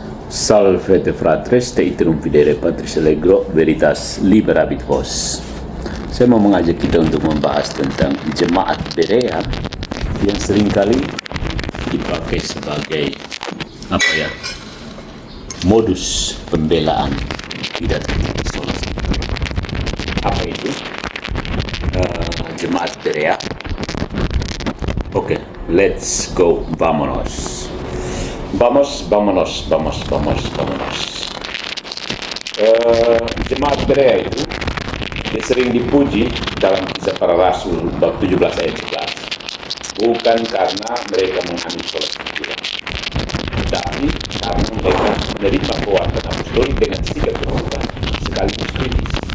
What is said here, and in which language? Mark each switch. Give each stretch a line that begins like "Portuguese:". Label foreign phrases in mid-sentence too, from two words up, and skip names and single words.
Latin: Salve fratres, te iterum videre Patris Allegro, veritas liberabit vos.
Indonesian: Saya mau mengajak kita untuk membahas tentang jemaat Berea yang seringkali dipakai sebagai modus pembelaan tidak
Latin: sola Scriptura.
Indonesian: Apa itu jemaat Berea? Oke,
English: let's go,
Spanish: vámonos. Vamos.
Indonesian: Jemaat Berea itu sering dipuji dalam Kisah Para Rasul bab 17 ayat 11. Bukan karena mereka mengambil
Latin: sola Scriptura,
Indonesian: tetapi karena mereka menerima pewartaan apostolik dengan sikap terbuka sekaligus kritis.